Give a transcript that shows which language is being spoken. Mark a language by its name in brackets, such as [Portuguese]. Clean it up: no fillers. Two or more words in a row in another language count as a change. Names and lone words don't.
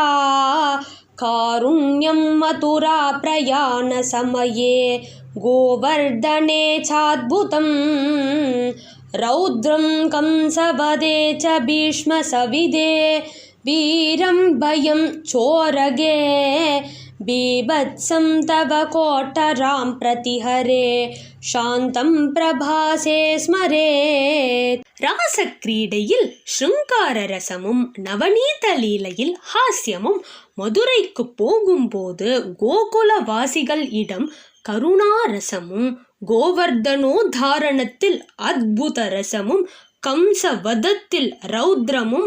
[Sanskrit] कारुण्यं मधुरा प्रयाण समये गोवर्धने चाद्भुतं रौद्रं कंसवधे च भीष्म सविधे वीरं भयं चोरके बीभत्सं तव कोटरां प्रतिहरे शान्तं प्रभासे स्मरेत्. [Tamil] ராசக்கிரீடையில் ஸ்ருங்கார ரசமும் நவநீத லீலையில் ஹாஸ்யமும், மதுரைக்கு போகும்போது கோகுலவாசிகள் இடம் கருணாரசமும், கோவர்தனோத்தாரணத்தில் அத்புத ரசமும், கம்சவதத்தில் ரௌத்ரமும்,